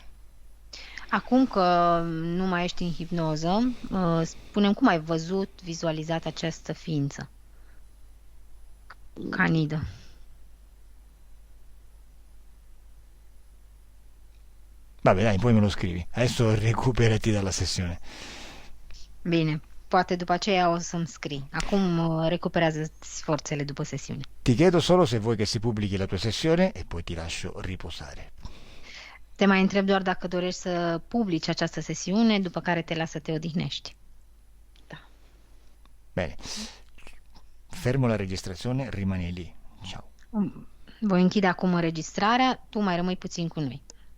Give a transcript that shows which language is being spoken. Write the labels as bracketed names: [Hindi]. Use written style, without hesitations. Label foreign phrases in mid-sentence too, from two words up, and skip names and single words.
[Romanian] Acum că nu mai ești în hipnoză, spune-mi cum ai vizualizat această ființă? Canidă. [Italian] Vabbè, dai, poi me lo scrivi. Adesso recuperati dalla sessione. [Romanian] Bine, poate după aceea o să-mi scrii. Acum recuperează forțele după sesiune. [Italian] Ti chiedo solo se vuoi che si pubblichi la tua sessione e poi ti lascio riposare. [Romanian] Te mai întreb doar dacă dorești să publici această sesiune, după care te las să te odihnești. Da. [Italian] Bene. Fermo la registrazione, rimani lì. Ciao. [Romanian] Voi închide acum înregistrarea, tu mai rămâi puțin cu noi.